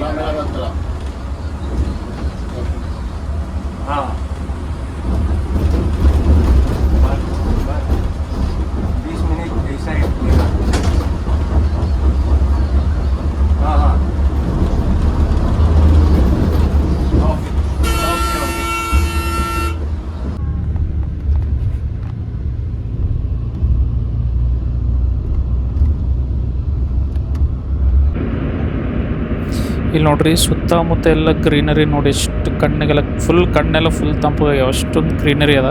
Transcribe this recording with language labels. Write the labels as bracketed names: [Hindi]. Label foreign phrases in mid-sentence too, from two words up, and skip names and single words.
[Hindi] हाँ 20 मिनट ऐसा ही लगेगा। हाँ हाँ [English] okay okay okay. [Kannada] ಇಲ್ಲಿ ನೋಡ್ರಿ, ಸುತ್ತಮುತ್ತ ಎಲ್ಲ ಗ್ರೀನರಿ ನೋಡಿ. ಎಷ್ಟು ಕಣ್ಣಿಗೆಲ್ಲ ಕಣ್ಣೆಲ್ಲ ಫುಲ್ ತಂಪಾಗ್ಯಾವ, ಅಷ್ಟೊಂದು ಗ್ರೀನರಿ ಅದ.